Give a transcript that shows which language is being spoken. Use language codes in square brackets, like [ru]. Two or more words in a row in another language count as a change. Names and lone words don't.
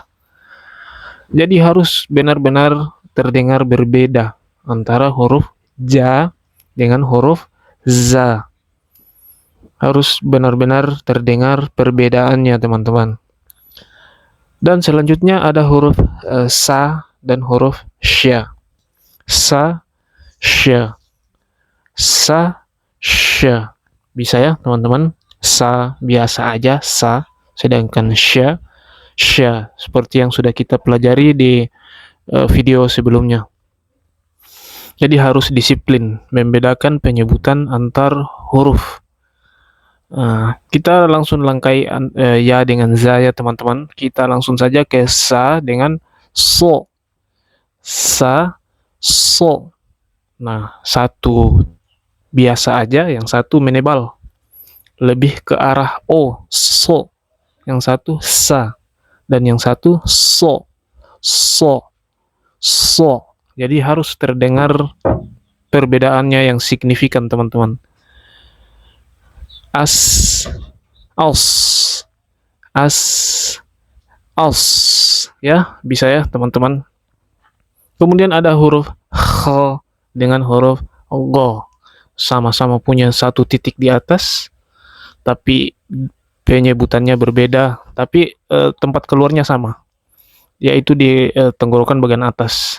[id] Jadi harus benar-benar terdengar berbeda antara huruf ja dengan huruf za. Harus benar-benar terdengar perbedaannya teman-teman. Dan selanjutnya ada huruf sa dan huruf sya. Sa, sya. Sa, sya. Bisa ya teman-teman? Sa biasa aja, sa. Sedangkan sya, sya. Seperti yang sudah kita pelajari di video sebelumnya. Jadi harus disiplin membedakan penyebutan antar huruf. Kita langsung langkai ya dengan za ya teman-teman. Kita langsung saja ke sa dengan so. Sa, so. Nah, satu biasa aja, yang satu menebal. Lebih ke arah o, so. Yang satu sa. Dan yang satu so. So. So. Jadi harus terdengar perbedaannya yang signifikan teman-teman. As, als, as, als, ya bisa ya teman-teman. Kemudian ada huruf kh dengan huruf go, sama-sama punya satu titik di atas, tapi penyebutannya berbeda, tapi tempat keluarnya sama, yaitu di tenggorokan bagian atas.